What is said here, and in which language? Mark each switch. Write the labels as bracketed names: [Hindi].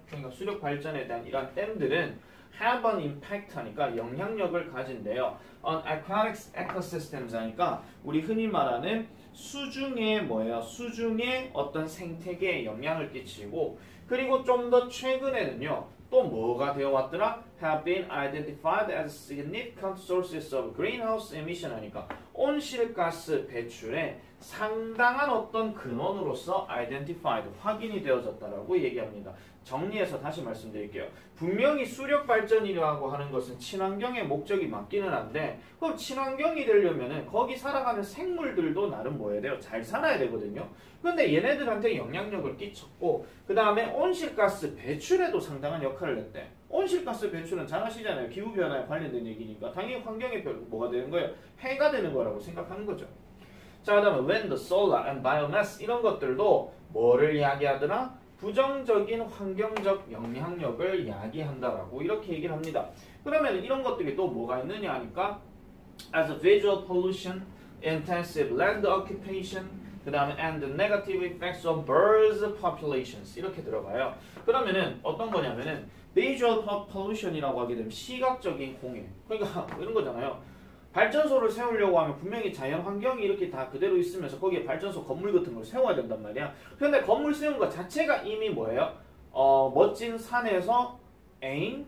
[Korean] 그러니까 수력 발전에 대한 이런 댐들은 [English] have an impact [Korean] 하니까 영향력을 가진대요. [English] on aquatic ecosystems [Korean] 하니까 우리 흔히 말하는 수중의 뭐예요? 수중의 어떤 생태계에 영향을 끼치고 그리고 좀 더 최근에는요. 또 뭐가 되어 왔더라? [English] have been identified as significant sources of greenhouse emission [Korean] 하니까 온실가스 배출에 상당한 어떤 근원으로서 identified, 확인이 되어졌다라고 얘기합니다. 정리해서 다시 말씀드릴게요. 분명히 수력 발전이라고 하는 것은 친환경의 목적이 맞기는 한데 그럼 친환경이 되려면은 거기 살아가는 생물들도 나름 뭐 해야 돼요? 잘 살아야 되거든요. 근데 얘네들한테 영향력을 끼쳤고 그 다음에 온실가스 배출에도 상당한 역할을 했대. 온실가스 배출은 잘 아시잖아요. 기후변화에 관련된 얘기니까 당연히 환경에 뭐가 되는 거예요? 해가 되는 거라고 생각하는 거죠. 자, 그 다음에 [English] wind, solar, and biomass [Korean] 이런 것들도 뭐를 이야기하더라? 부정적인 환경적 영향력을 이야기한다라고 이렇게 얘기를 합니다. 그러면 이런 것들이 또 뭐가 있느냐 하니까 [English] as a visual pollution, intensive land occupation, [Korean] 그 다음에 [English] and the negative effects of birds populations [Korean] 이렇게 들어가요. 그러면은 어떤 거냐면은 visual pollution이라고 하게 되면 시각적인 공해. 그러니까 이런 거잖아요. 발전소를 세우려고 하면 분명히 자연 환경이 이렇게 다 그대로 있으면서 거기에 발전소 건물 같은 걸 세워야 된단 말이야. 그런데 건물 세우는 것 자체가 이미 뭐예요? 멋진 산에서 에잉?